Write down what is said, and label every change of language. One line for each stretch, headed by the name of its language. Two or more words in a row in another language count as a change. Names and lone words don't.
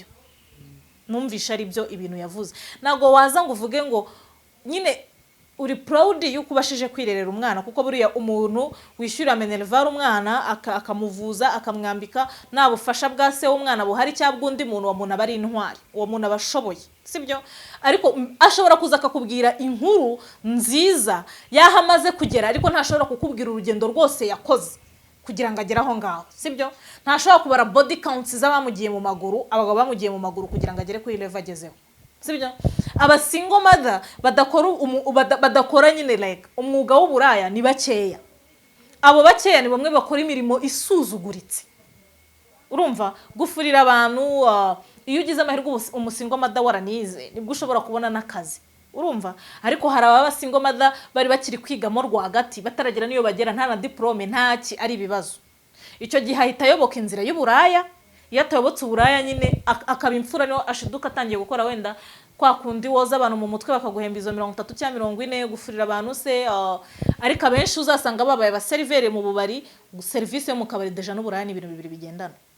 Kinyarwanda: ari byo ibintu yavuze nago waza ngo uvuge ngo nyine uri proud yuko ubashije kwirerera umwana kuko buriya umuntu wishyura Minerval umwana akamuvuza akamwambika nabufasha bwa se w'umwana buhari cyangwa undi muntu wa muntu abari intwari uwo muntu abashoboye sibyo ariko ashobora kuza akakubwira inkuru nziza yahamaze kugera ariko ntashobora kukubwira urugendo rwose yakoze kugira ngo agere aho ngaho sibyo ntashobora kubara
English: body counts
Kinyarwanda: z'abamugiye mu maguru abagabo bamugiye mu maguru kugira ngo agere kuri level agezeho sibyo aba
English: single mother
Kinyarwanda: badakora nyine like umwuga w'uburaya ni bakeya abo bakeya ni bamwe bakora imirimo isuzuguritse urumva gufurira abantu iyo ugize amahirwe umusingle mother waranize nibwo ushobora kubona n'akazi urumva ariko hari aba
English: single mother
Kinyarwanda: bari bakiri kwigamo rwagati bataragira niyo bagera nta na diplome ntaki ari ibibazo icyo gihe ahita ayoboka inzira y'uburaya iyo atayobotse uburaya nyine akaba imfura niyo ashiduka atangiye gukora wenda kwa kundi woza abantu mu mutwe bakaguhemba izo 30 cyangwa 40 gufurira abantu se ariko abenshi uzasanga babaye abaserivere mu bubari service yo mu kabari deja n'uburaya ni ibintu bibiri bigendana